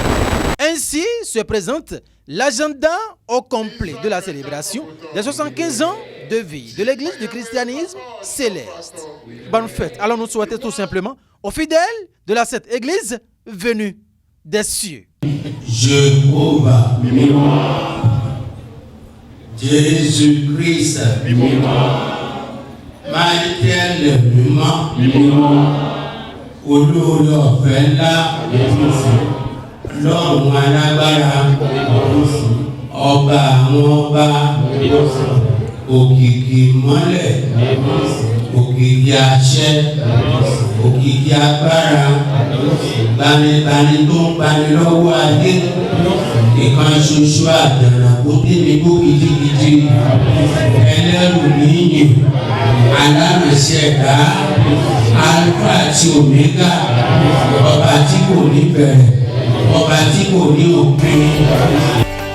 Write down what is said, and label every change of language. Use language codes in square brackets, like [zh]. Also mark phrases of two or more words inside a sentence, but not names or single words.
[fr] Ainsi se présente l'agenda au complet de la célébration des 75 ans de vie de l'Église du christianisme céleste. Bonne fête. Allons nous souhaiter tout simplement aux fidèles de la cette Église venue des cieux. Jéhovah, Jésus-Christ, [yo] Michael, olórí ọ̀fẹ́ ńlá, lọ́run alágbára, ọba àwọn ọba, òkìkí mọ́lẹ̀, òkìkí àṣẹ, òkìkí agbára, gbanibani tó ń gbani lọ́wọ́ ayé, ìkan ṣoṣo àjànàkú dínníbó gidigidi, ẹlẹ́rù níyìn, alárìnṣẹ̀dá, alfa àti omega, ọba tí kò ní bẹ̀rẹ̀, ọba tí kò ní òpin.